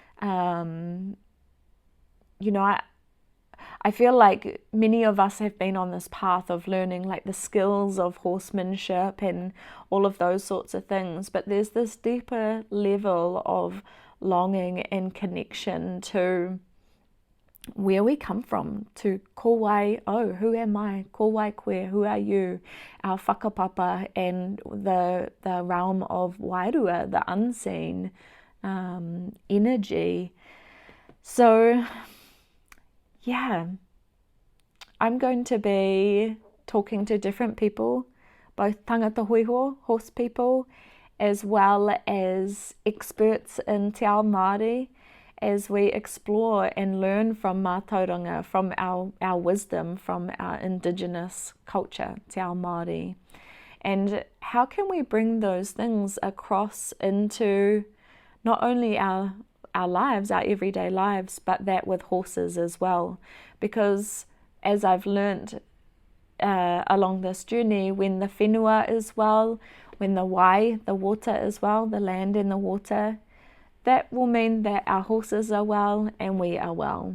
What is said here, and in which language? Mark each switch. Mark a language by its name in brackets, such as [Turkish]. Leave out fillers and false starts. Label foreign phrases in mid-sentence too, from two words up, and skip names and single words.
[English] I feel like many of us have been on this path of learning like the skills of horsemanship and all of those sorts of things, but there's this deeper level of longing and connection to where we come from, to [Māori] ko wai o, [English] who am I, [Māori] ko wai koe, [English] who are you, our whakapapa, and the realm of wairua, the unseen energy. So yeah, I'm going to be talking to different people, both [Māori] tangata huiho, [English] horse people, as well as experts in [Māori] te ao Māori, [English] as we explore and learn from mātauranga, from our wisdom, from our indigenous culture, [Māori] te ao Māori. [English] And how can we bring those things across into not only our lives, our everyday lives, but that with horses as well. Because as I've learned along this journey, when the whenua is well, when the wai, the water is well, the land and the water, that will mean that our horses are well and we are well.